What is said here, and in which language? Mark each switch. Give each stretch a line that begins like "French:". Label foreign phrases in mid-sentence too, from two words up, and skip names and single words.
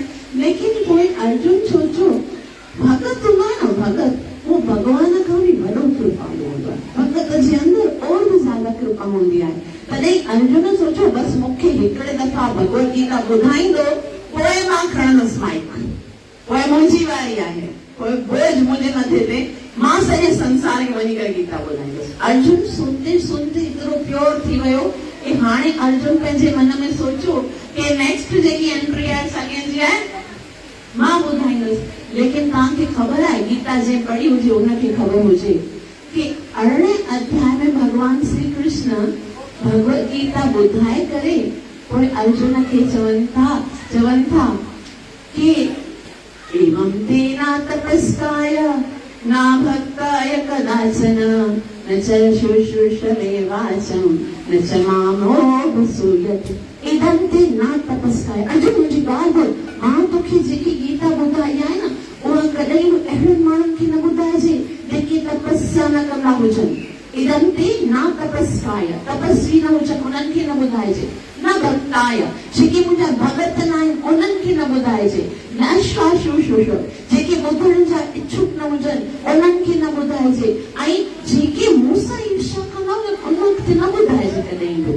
Sindhi: लेकिन पोइ अर्जुन सोचियो भगत हूंदो आहे न, भगत वो भगवान खां बि वॾो कृपालु हूंदो आहे। भगत जे अंदरि और बि ज्यादा कृपा हूंदी आहे। तॾहिं अर्जुन सोचियो बसि मूंखे हिकिड़े दफ़ा भगवत गीता ॿुधाईंदो, पोइ मां खणंदुसि माइक, पोइ मुंहिंजी वारी आहे, पोइ बोझ मुंहिंजे मथे ते, मां सॼे संसार खे वञी करे गीता ॿुधाईंदुसि। अर्जुन सुनते सुनते एतिरो प्योर थी वियो कि हाणे अर्जुन पंहिंजे मन में सोचियो कि नेक्स्ट जेकी एंट्री आहे सा कंहिंजी आहे? मां ॿुधाईंदुसि। लेकिन तव्हांखे ख़बर आहे गीता जे पढ़ी हुजे उनखे ख़बर हुजे कि 18 अध्याय में भगवान श्री कृष्ण भगवत गीता ॿुधाए करे पोइ अर्जुन खे चवनि था कि
Sanskrit: एवं तेना तपस्काय ना भक्ताय कदाचन न च शुश्रूषवे वाचं न च मामोपसूयते। इदं ते ना तपस्काय।
Sindhi: अर्जुन मुंहिंजी ॻाल्हि ॿुध, मां तोखे जेकी गीता ॿुधाई आहे न उहा कॾहिं बि अहिड़नि माण्हुनि खे न ॿुधाइजे जेके तपस्या न कंदा हुजनि।
Sanskrit: इदं ते ना तपस्काय,
Sindhi: तपस्वी न हुजनि उन्हनि खे न ॿुधाइजे।
Sanskrit: न भक्ताय,
Sindhi: जेके मुंहिंजा भगत न आहिनि उन्हनि खे न ॿुधाइजे।
Sanskrit: न शुश्रूषव,
Sindhi: जेके ॿुधण जा इच्छुक न हुजनि उन्हनि खे न ॿुधाइजे। ऐं जेके मूं सां ईर्ष्या कंदा हुजनि उन्हनि खे न ॿुधाइजे कॾहिं बि।